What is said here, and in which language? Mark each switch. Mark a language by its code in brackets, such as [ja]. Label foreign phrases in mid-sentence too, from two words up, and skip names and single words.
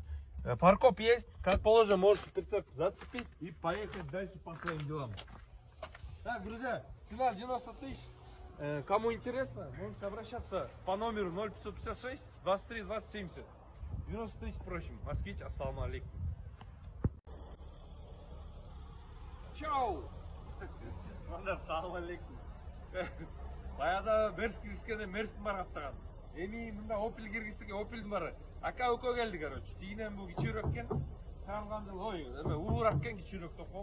[ru] Паркоп есть, как положено, можешь прицеп зацепить и поехать дальше по своим делам. Так, друзья, цена 90 тысяч. Кому интересно, можете обращаться по номеру 0556 23 20 70. 90 тысяч просим. Москвич, [ky] ассаламу алейкум. Чау! Ассаламу алейкум. Баяда Мерс киргизгенде Мерстин бар аптаган. Эми мында Opel киргиздиге Opel'дин бары. Ака өкө келди, короче. Тигинен бу кичүүрөөк экен. Чыгарылган жыл ой, эме улуураак экен, кичүүрөөк током.